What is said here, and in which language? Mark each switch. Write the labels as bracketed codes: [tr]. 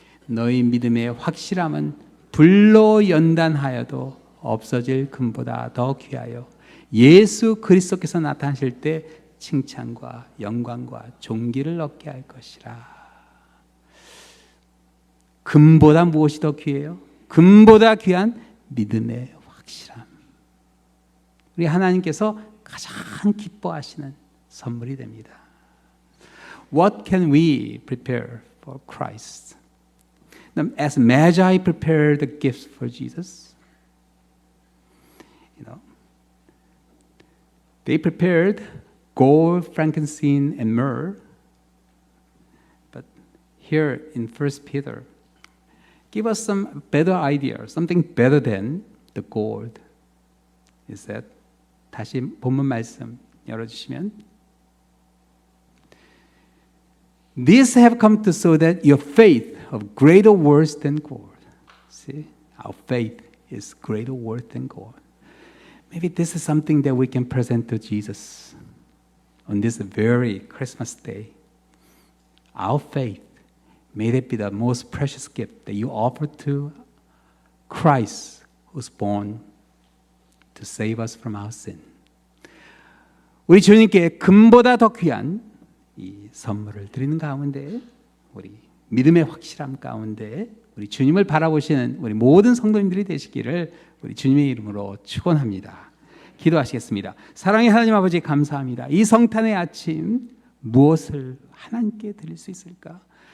[ko] 너희 믿음의 확실함은 불로 연단하여도 없어질 금보다 더 귀하여 예수 그리스도께서 나타나실 때 칭찬과 영광과 존귀를 얻게 할 것이라. 금보다 무엇이 더 귀해요? 금보다 귀한 믿음의 확실함. 우리 하나님께서 가장 기뻐하시는 선물이 됩니다. [en] What can we prepare for Christ? As Magi prepared the gifts for Jesus, they prepared gold, frankincense, and myrrh. But here in 1 Peter, give us some better idea, something better than the gold. Is that? [ko] 다시 본문 말씀 열어주시면. [en] These have come to show that your faith of greater worth than gold. See, our faith is greater worth than gold. Maybe this is something that we can present to Jesus on this very Christmas day. Our faith, may it be the most precious gift that you offer to Christ who's born to save us from our sin. [ko] 우리 주님께 금보다 더 귀한 이 선물을 드리는 가운데, 우리 믿음의 확실함 가운데 우리 주님을 바라보시는 우리 모든 성도님들이 되시기를 우리 주님의 이름으로 축원합니다. 기도하시겠습니다. 사랑의 하나님 아버지, 감사합니다. 이 성탄의 아침 무엇을 하나님께 드릴 수 있을까?